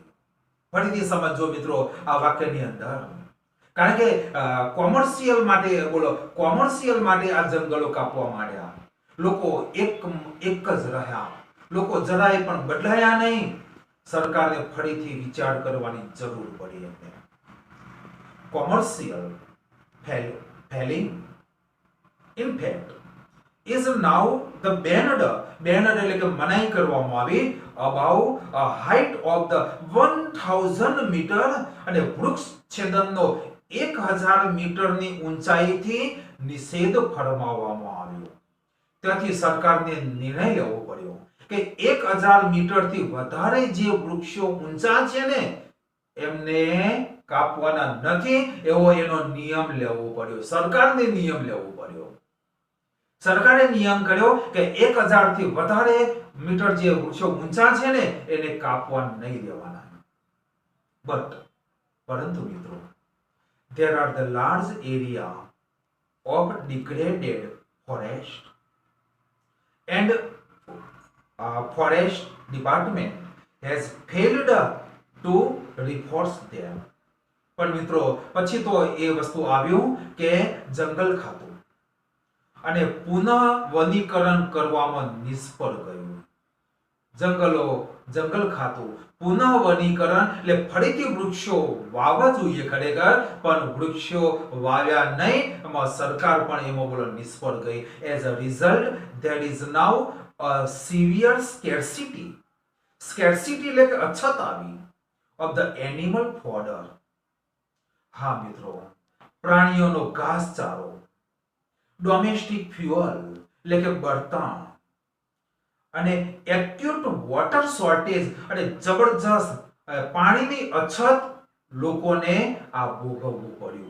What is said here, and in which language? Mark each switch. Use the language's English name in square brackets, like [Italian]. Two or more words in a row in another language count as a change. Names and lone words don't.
[Gujarati] ફરીથી સમજો મિત્રો આ વાક્યની અંદર, કારણ કે કોમર્શિયલ માટે આ જંગલો કાપવા માંડ્યા. લોકો એક જ રહ્યા, લોકો જરાય પણ બદલાયા નહીં. સરકારને ફરીથી વિચાર કરવાની જરૂર પડી એમને. [English] commercial felling in fact is now the banned [Gujarati] એટલે કે મનાઈ કરવામાં આવી [English] above a height of the 1000 meter, [Gujarati] અને વૃક્ષ છેદનનો 1000 મીટરની ઊંચાઈથી નિષેધ ફરમાવવામાં આવ્યો. ત્યાંથી સરકારને નિર્ણય લેવો પડ્યો કે 1000 મીટરથી વધારે જે વૃક્ષો ઊંચા છે ને એમને કાપવાના નથી, એવો એનો નિયમ લેવો પડ્યો. સરકારને નિયમ લેવો પડ્યો. સરકારે નિયમ કર્યો કે 1000 થી વધારે મીટર જે વૃક્ષો ઊંચા છે ને એને કાપવા નહીં દેવાના. પરંતુ મિત્રો, [English] there are the large area of degraded forest and forest department has failed to reforest them. [Gujarati] પણ મિત્રો પછી તો એ વસ્તુ આવ્યું કે જંગલ ખાતું અને પુનઃ વનીકરણ કરવામાં નિષ્ફળ ગયું. જંગલ ખાતું પુનઃ વનીકરણ એટલે ફરીથી વૃક્ષો વાવવા જોઈએ ખરેખર, પણ વૃક્ષો વાવ્યા નહીં. એમાં સરકાર પણ એમાં નિષ્ફળ ગઈ. [English] as a result there is now a severe scarcity [Gujarati] એટલે કે અછત આવી [English] of the animal fodder. [Gujarati] હા મિત્રો, પ્રાણીઓનો ઘાસચારો, [English] domestic fuel [Gujarati] એટલે કે બળતણ, અને [English] acute water shortage [Gujarati] અને જબરજસ્ત પાણીની અછત લોકોને આ ભોગવવું પડ્યું.